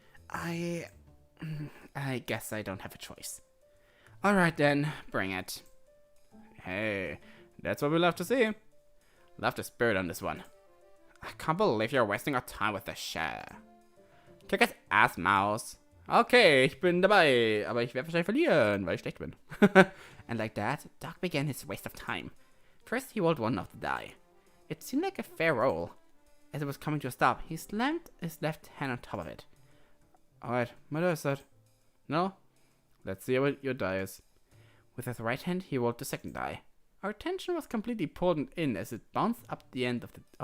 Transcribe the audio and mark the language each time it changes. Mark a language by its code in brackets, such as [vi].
[en] I guess I don't have a choice. Alright then, bring it. Hey, that's what we love to see. Love the spirit on this one. I can't believe you're wasting our time with this shit. Kick his ass, Mouse. [de] Okay, ich bin dabei, aber ich werde wahrscheinlich verlieren, weil ich schlecht bin. [en] And like that, Doc began his waste of time. First, he rolled one of the die. It seemed like a fair roll. As it was coming to a stop, he slammed his left hand on top of it. Alright, my die is set. No? Let's see what your die is. With his right hand, he rolled the second die. Our attention was completely pulled in as it bounced up the end of the...